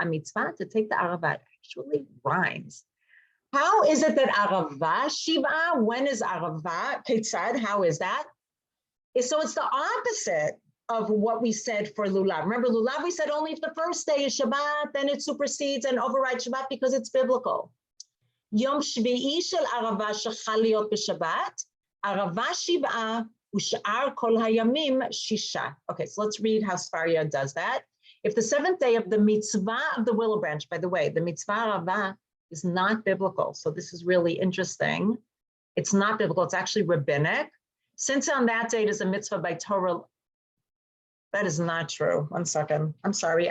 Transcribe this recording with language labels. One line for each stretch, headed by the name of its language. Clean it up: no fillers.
English: A mitzvah to take the arava. It actually rhymes. How is it that arava, shiva, when is arava, ketzad, how is that? So it's the opposite of what we said for lulav. Remember lulav, we said only if the first day is Shabbat, then it supersedes and overrides Shabbat because it's biblical.
Hebrew: יום שביעי של ערבה שחל להיות בשבת, ערבה שבעה, ושאר כל הימים שישה.
English: Okay, so let's read how Sfaria does that. If the seventh day of the mitzvah of the willow branch, by the way, the mitzvah arava is not biblical. So this is really interesting. It's not biblical, it's actually rabbinic. Since on that date is a mitzvah by Torah, that is not true. 1 second. I'm sorry.